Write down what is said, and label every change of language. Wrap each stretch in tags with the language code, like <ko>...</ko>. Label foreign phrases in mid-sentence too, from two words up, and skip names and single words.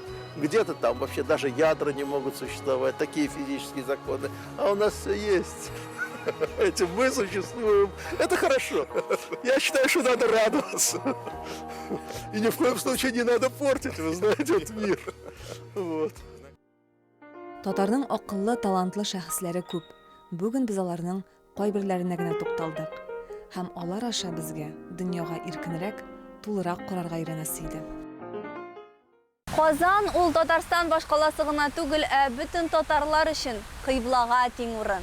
<ru>Где-то там вообще даже ядра не могут существовать, такие физические законы, а у нас все есть. Этим мы существуем. Это хорошо. Я считаю, что надо радоваться. И ни в коем случае не надо портить, вы знаете, этот мир. Вот.</ru> <tt>Татарның акыллы, талантлы шәхесләре күп. Бүген без аларның кайберләренә генә тукталдык. Һәм алар аша безгә дөньяга иркенрәк, тулырак карарга өйрәнәсе иде. Казан ул Татарстан башкаласы гына түгел, бөтен татарлар өчен кыйблага тиң урын.</tt>